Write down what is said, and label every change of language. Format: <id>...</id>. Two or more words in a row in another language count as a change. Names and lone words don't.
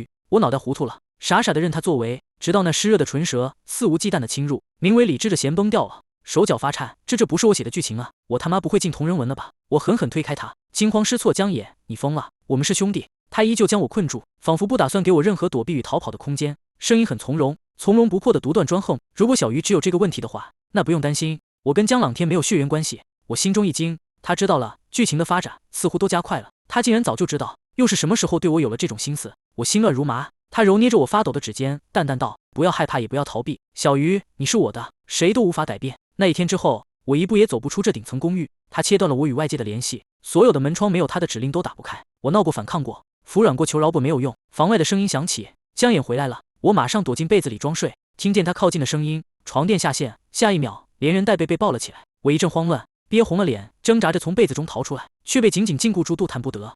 <zh>我腦袋糊涂了，傻傻的任他作為，直到那濕熱的唇舌肆無忌憚的侵入，名為理智的弦崩掉了。手腳發顫，這不是我寫的劇情啊！我他媽不會進同人文了吧？我狠狠推開他，驚慌失措，江野，你瘋了！我們是兄弟！他依舊將我困住，仿佛不打算給我任何躲避與逃跑的空間，聲音很從容，从容不迫的獨斷專橫。如果小魚只有這個問題的話，那不用擔心，我跟江朗天沒有血緣關係。我心中一驚，他知道了，劇情的發展似乎都加快了。他竟然早就知道，又是什麼時候對我有了這種心思？我心亂如麻。他揉捏着我發抖的指尖，淡淡道：“不要害怕，也不要逃避，小魚，你是我的，誰都無法改变。” 那一天之後，我一步也走不出這頂層公寓。他切斷了我與外界的聯繫，所有的門窗沒有他的指令都打不開。我鬧過反抗過，服軟過求饒過沒有用。房外的聲音響起，江眼回來了。我馬上躲進被子裡裝睡，聽見他靠近的聲音，床墊下陷，下一秒連人帶被抱了起來。我一陣慌亂，憋紅了臉，掙扎着從被子中逃出來，卻被緊緊禁錮住，動彈不得。</zh>